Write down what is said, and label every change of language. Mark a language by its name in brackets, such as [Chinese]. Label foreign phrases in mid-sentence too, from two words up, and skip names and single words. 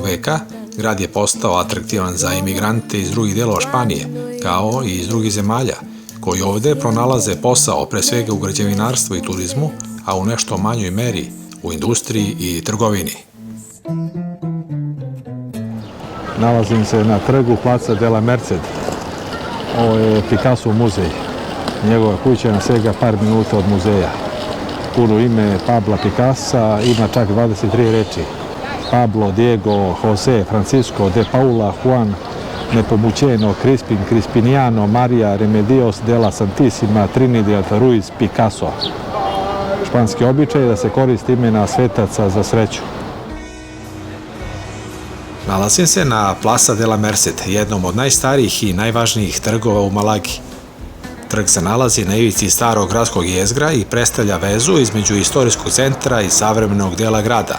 [Serbian] veka, grad je postao atraktivan za imigrante iz drugih delova Španije, kao i iz drugih zemalja, koji ovde pronalaze posao pre svega u građevinarstvu i turizmu, a u nešto manjoj meri u industriji i trgovini. Nalazim se na trgu Placa de la Merced. Ovo je Picasso muzej. Njegova kuća je na svega par minuta od muzeja. puno ime Pabla Picassa ima čak 23 reči. Pablo, Diego, Jose, Francisco, De Paula, Juan, Nepomuceno, Crispin, Crispiniano, Maria, Remedios, de la Santísima, Trinidad, Ruiz, Picasso. Španski običaj je da se koristi imena svetaca za sreću. Nalazim se na Plaza de la Merced, jednom od najstarijih i najvažnijih trgova u Malagi. Trg se nalazi na ivici starog gradskog jezgra i predstavlja vezu između istorijskog centra i savremenog dela grada.